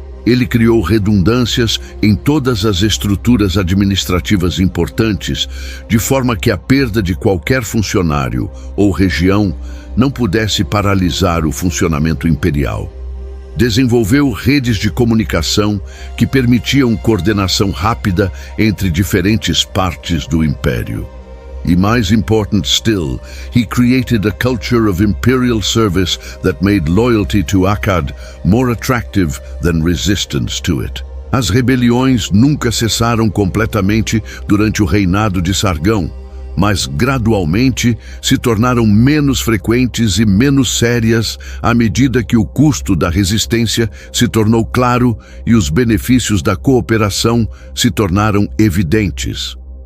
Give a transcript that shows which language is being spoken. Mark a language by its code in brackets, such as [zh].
[pt] Ele criou redundâncias em todas as estruturas administrativas importantes, de forma que a perda de qualquer funcionário ou região não pudesse paralisar o funcionamento imperial. Desenvolveu redes de comunicação que permitiam coordenação rápida entre diferentes partes do império. E mais [en] important still, he created a culture of imperial service that made loyalty to Akkad more attractive than resistance to it. [pt] As rebeliões nunca cessaram completamente durante o reinado de Sargão, mas gradualmente se tornaram menos frequentes e menos sérias à medida que o custo da resistência se tornou claro e os benefícios da cooperação se tornaram evidentes.